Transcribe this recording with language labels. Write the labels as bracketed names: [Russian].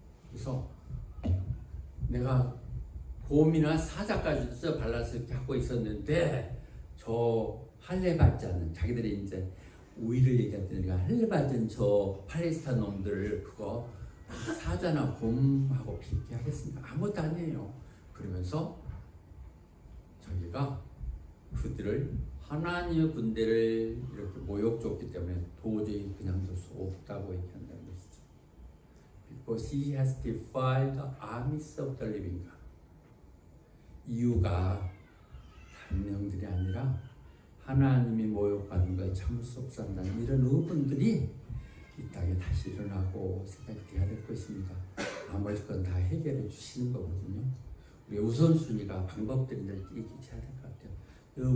[Korean] 그래서 내가 곰이나 사자까지 뜯어 발라서 이렇게 하고 있었는데 저 할례 받지 않는 자기들이 이제 우위를 얘기했더니 할례 받은 저 팔레스타인 놈들을 그거 사자나 곰하고 비교하겠습니다. 아무것도 아니에요. 그러면서 저기가 그들을 하나님의 군대를 이렇게 모욕 줬기 때문에 도저히 그냥 둘 수 없다고 얘기한다는 것이죠. [English] Because he has defied the armies of the living God. [Korean] 이유가 다른 내용들이 아니라 하나님이 모욕받는 것에 참을 수 없어 한다는 이런 의문들이 이 땅에 다시 일어나고 생각이 돼야 될 것입니다. 나머지 건 다 해결해 주시는 거거든요. 우리 우선순위가 방법들이 얘기해야 될 것 같아요.